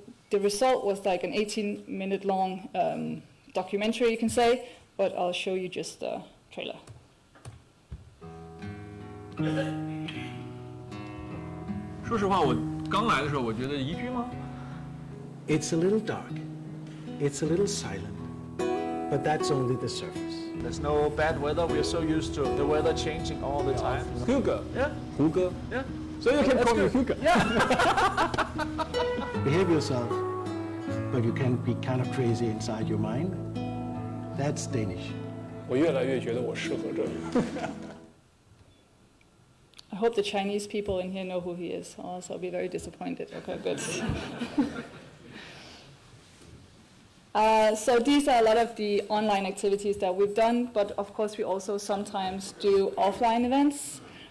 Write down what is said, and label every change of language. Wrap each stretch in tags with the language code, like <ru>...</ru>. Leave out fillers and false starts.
<en>The result was like an 18-minute long documentary, you can say, but I'll show you just the trailer.</en> <zh>说实话，我刚来的时候，我觉得宜居吗？</zh> <en>It's a little dark, it's a little silent, but that's only the surface. There's no bad weather. We're so used to the weather changing all the time. Hugo, yeah. Hugo, yeah. So you can call me Hugo. Yeah. behave yourself, but you can be kind of crazy inside your mind. That's Danish.</en> <zh>我越来越觉得我适合这里。</zh> <en>I hope the Chinese people in here know who he is, or else I'll be very disappointed. Okay, good. So these are a lot of the online activities that we've done, but of course we also sometimes do offline events.</en>